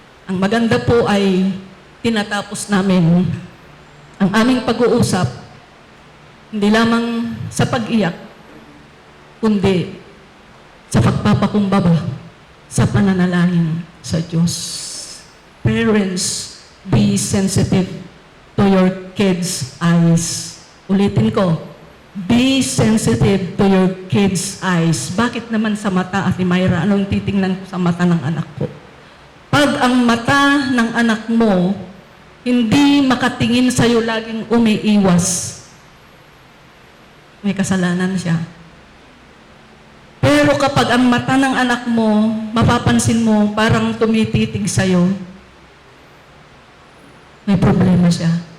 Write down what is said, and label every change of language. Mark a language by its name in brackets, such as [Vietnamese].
[Filipino] Ang maganda po ay tinatapos namin ang aming pag-uusap, hindi lamang sa pag-iyak, kundi sa pagpapakumbaba, sa pananalangin sa Diyos. [English] Parents, be sensitive to your kids' eyes. [Filipino] Ulitin ko, [English] be sensitive to your kids' eyes. [Filipino] Bakit naman sa mata, Ate Myra? Anong titingnan ko sa mata ng anak ko? Pag ang mata ng anak mo, hindi makatingin sa'yo laging umiiwas, may kasalanan siya. Pero kapag ang mata ng anak mo, mapapansin mo, parang tumititig sa'yo, may problema siya.